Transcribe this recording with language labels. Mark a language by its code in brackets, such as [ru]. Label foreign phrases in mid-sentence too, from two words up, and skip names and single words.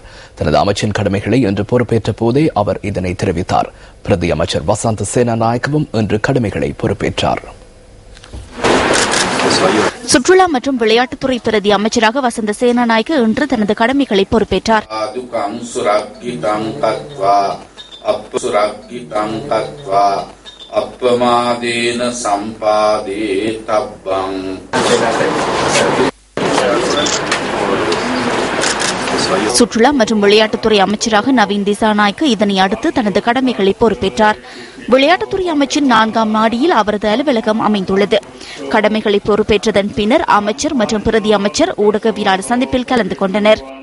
[ta] தனது அமைச்சின் கடமைகளை இன்று பொறுப்பேற்ற போதே அவர் இதனை தெரிவித்தார். பிரதி அமைச்சர் வசந்த சேனாநாயக்கவும் இன்று கடமைகளை பொறுப்பேற்றார். சுற்றுலா மற்றும் விளையாட்டுத்துறை பிரதி அமைச்சராக வசந்த சேனாநாயக்க இன்று தனது கடமைகளை பொறுப்பேற்றார். [pi] අප්‍රමාදේන සම්පාදේ තබ්බං [ta] சுற்றுலா மற்றும் விளையாட்டுத்துறை அமைச்சராக நவீன் திசாநாயக்க இதனை அடுத்து தனது கடமைகளை பொறுப்பேற்றார். விளையாட்டுத்துறை அமைச்சின் 4ஆம் நாடியில் அவரது அலுவலகம் அமைந்துள்ளது. கடமைகளை பொறுப்பேற்றதன் பின்னர் அமைச்சர் மற்றும் பிரதி அமைச்சர் ஊடகவியலாளர் சந்திப்பில் கலந்து கொண்டனர்.